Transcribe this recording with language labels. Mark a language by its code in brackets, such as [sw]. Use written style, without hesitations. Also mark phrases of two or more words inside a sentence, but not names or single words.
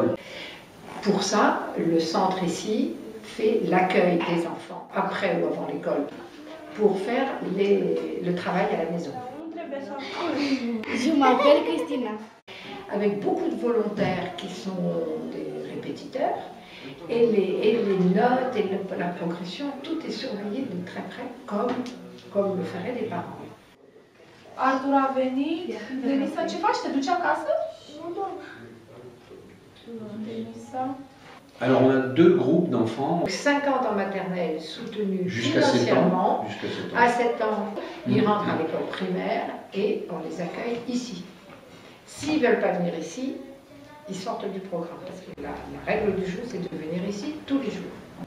[fr] Pour ça, le centre ici fait l'accueil des enfants après ou avant l'école pour faire le travail à la maison. Je m'appelle Cristina. Avec beaucoup de volontaires qui sont des répétiteurs et les notes et la progression, tout est surveillé de très près comme le feraient les parents. [ro] Artur a venit. Denisa, ce faci? Te duci acasă? Denisa. [fr] Alors on a deux groupes d'enfants. 50 en maternelle soutenus Jusqu'à 7 ans. financièrement. Jusqu'à 7 ans. À 7 ans, ils rentrent à l'école primaire et on les accueille ici. S'ils ne veulent pas venir ici, ils sortent du programme. Parce que la règle du jeu, c'est de venir ici tous les jours.